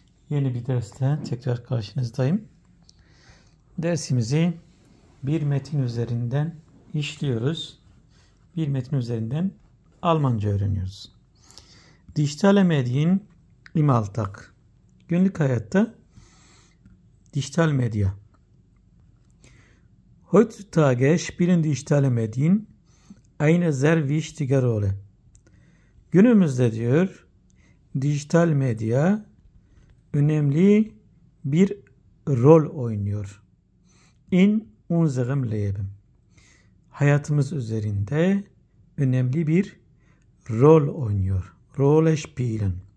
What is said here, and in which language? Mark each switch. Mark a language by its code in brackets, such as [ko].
[tr] Yeni bir derste tekrar karşınızdayım. Dersimizi bir metin üzerinden işliyoruz. Bir metin üzerinden Almanca öğreniyoruz. [de] Dijital Medien im Alltag. [tr] Günlük hayatta dijital medya. [de] Heutzutage spielen digitale Medien eine sehr wichtige Rolle. [tr] Günümüzde diyor, dijital medya önemli bir rol oynuyor. [de] In unserem Leben. [tr] Hayatımız üzerinde önemli bir rol oynuyor. [de] Rolle spielen.